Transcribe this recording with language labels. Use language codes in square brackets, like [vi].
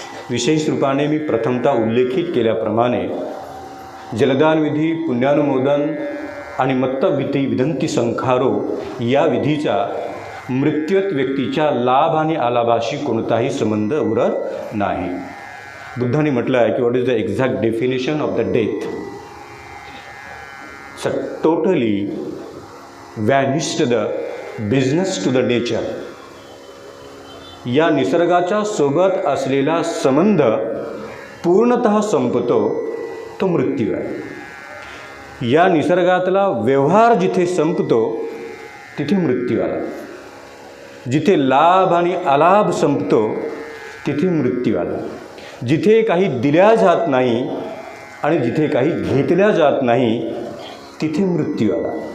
[mr] विशेष रूपाने मी प्रथमतः उल्लेखित केल्याप्रमाणे जलदान विधी, पुण्यानुमोदन आणि मत्तविधी विधंती संखारो या विधीचा मृत्यूत व्यक्तीच्या लाभ आणि आलाभाशी कोणताही संबंध उरत नाही। बुद्धांनी म्हटलं आहे की [en] What is the exact definition of the death? Totally vanished the business to the nature. [mr] या निसर्गाच्या सोबत असलेला संबंध पूर्णतः संपतो, तो मृत्यू आहे। या निसर्गातला व्यवहार जिथे संपतो तिथे मृत्यू आला, जिथे लाभ आणि अलाभ संपतो तिथे मृत्यू आला, जिथे काही दिल्या जात नाही आणि जिथे काही घेतल्या जात नाही तिथे मृत्यू आला।